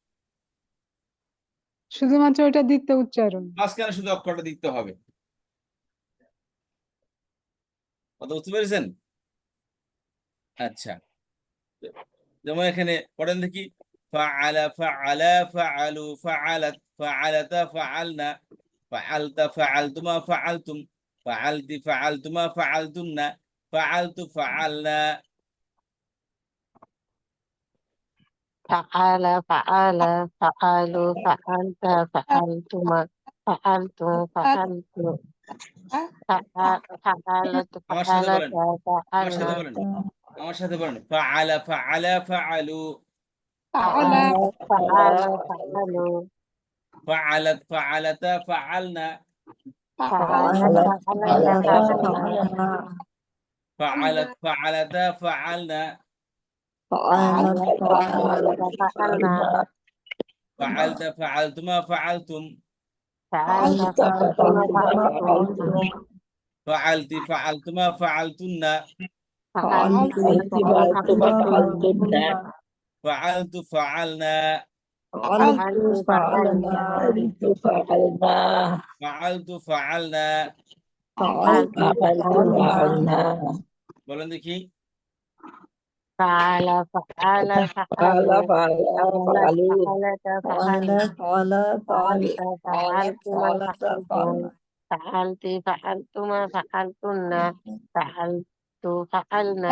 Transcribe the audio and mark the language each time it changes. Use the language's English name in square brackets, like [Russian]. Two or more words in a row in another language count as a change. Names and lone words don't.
[Bangla] শুধুমাত্র ওটা দ্বিতীয় উচ্চারণ। মাঝখানে শুধু অক্ষরটা দিতে হবে। কথা বুঝতে পেরেছেন? আচ্ছা, যেমন এখানে পড়েন দেখি, [Arabic] فعل فعلا فعلوا فعلت فعلتا فعلن فعلت فعلتما فعلتم فعلت فعلتما فعلتن فعلت فعلنا. فعل فعلا فعلوا فعلت فعلتما فعلت فعلت فعلت [Bangla] আমার সাথে বলেন, [Arabic] ফাআলাতা [Bangla] আমার সাথে বলেন, আমার সাথে বলেন, [Arabic] فعل فعلا فعلوا ফাআলা فعل فعلوا فعلت فعلتا فعلن فعل فعلتا فعلن فعلت فعلتا فعلن فعل فعلتا فعلن فعلت فعلتما فعلتم فعلت فعلتما فعلتم فعلت فعلتما فعلتن فعلت فعلتما فعلت فعلنا فعلت فعلنا فعلت فعلنا. فعلت فعلنا [Bangla] বলেন দেখি, [Arabic] فعل فعلا فعلوا فعل فعلتا فعلوا فعلت فعلتما فعلتم فعلت فعلتما فعلتن فعلت فعلنا